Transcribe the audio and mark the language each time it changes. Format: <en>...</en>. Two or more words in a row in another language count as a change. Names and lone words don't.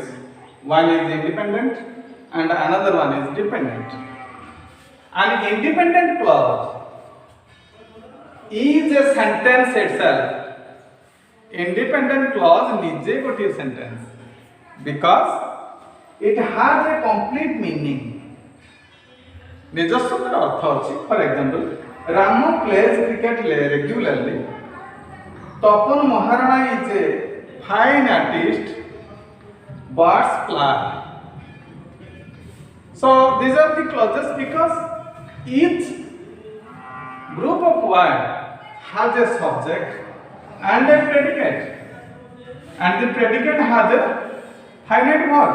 <en>One is independent and another one is dependent. An independent clause is a sentence itself. Independent clause</en> <or>ନିଜେ ଗୋଟେ</or> <en>sentence because it has a complete meaning.</en> <or>ନିଜସ୍ୱ ତାର ଅର୍ଥ ଅଛି.</or> <en>for example, रामो plays cricket regularly. Tapan Maharana is a fine artist. Birds fly. So these are the clauses because each group of words has a subject and a predicate, and the predicate has a finite verb.</en>